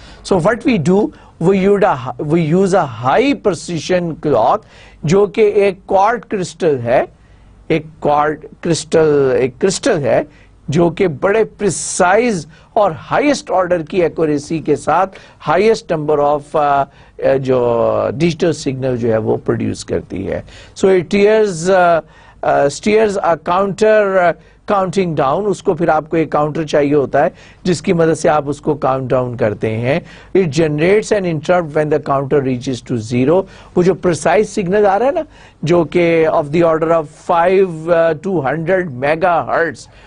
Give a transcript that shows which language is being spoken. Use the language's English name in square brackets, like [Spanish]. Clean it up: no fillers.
[English] so what we do, we use a high precision clock [Urdu] جو کہ ایک کوارٹ crystal ہے, ایک کرسٹل ہے جو کہ بڑے پریسائز اور ہائیسٹ آرڈر کی ایکوریسی کے ساتھ ہائیسٹ نمبر آف جو ڈیجیٹل سگنل جو ہے وہ پروڈیوس کرتی ہے. [English] So it starts counter counting down. [Urdu] اس کو پھر آپ کو ایک کاؤنٹر چاہیے ہوتا ہے جس کی مدد سے آپ اس کو کاؤنٹ ڈاؤن کرتے ہیں. [English] It generates an interrupt when the counter reaches to 0. [Urdu] وہ جو پرسائز سگنل آ رہا ہے نا جو کہ [English] Of the order of 5 to 100 megahertz.